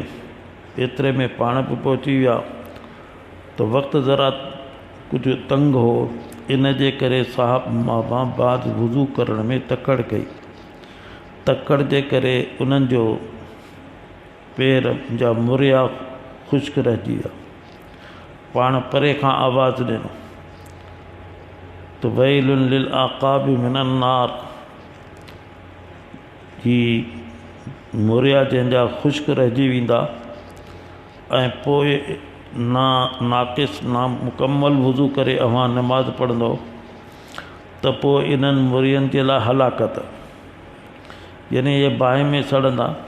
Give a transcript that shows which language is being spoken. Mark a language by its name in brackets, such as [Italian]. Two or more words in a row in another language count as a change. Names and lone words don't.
[Sindhi] एतिरे में पाण बि पहुची विया त वक़्तु ज़रा कुझु तंग हो, इन जे करे साहब मां बाद वुज़ू करण में तकड़ कई। तकड़ जे करे उन्हनि जो पेर जा मुरिया ख़ुश्क रहिजी विया। पाण परे खां आवाज़ ॾिनो त [Arabic] ويل للأعقاب من النار, [Sindhi] ही मुरिया जंहिंजा ख़ुश्क रहिजी वेंदा ऐं पोइ नाक़िस मुकमल वुज़ू करे अवां नमाज़ पढ़ंदो त पोइ इन्हनि मुरियनि जे लाइ हलाकत, यानी इहे बाहि में सड़ंदा।